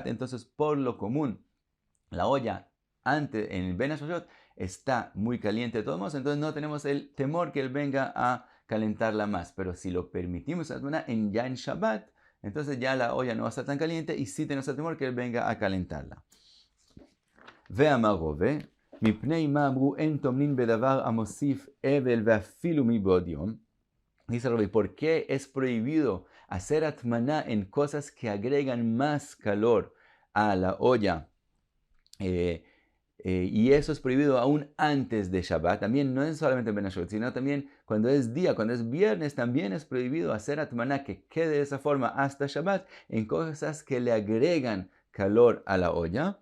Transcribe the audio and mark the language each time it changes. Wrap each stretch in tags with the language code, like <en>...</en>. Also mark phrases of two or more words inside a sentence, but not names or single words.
<es>Entonces, por lo común, la olla antes en el</es> <he>בין השמשות</he> <es>está muy caliente de todos modos, entonces no tenemos el temor que él venga a calentarla más. Pero si lo permitimos ya en Shabbat, entonces ya la olla no va a estar tan caliente y sí tenemos el temor que él venga a calentarla.</es> <he>ואמר רבא, מפני מה אמרו אין טומנין בדבר המוסיף הבל ואפילו מבעוד יום.</he> <es>Dice Rabbi, ¿por qué es prohibido hacer atmaná en cosas que agregan más calor a la olla? Y eso es prohibido aún antes de Shabbat. También no es solamente en</es> <he>בין השמשות,</he> <es>sino también cuando es día, cuando es viernes, también es prohibido hacer atmaná que quede de esa forma hasta Shabbat en cosas que le agregan calor a la olla.</es>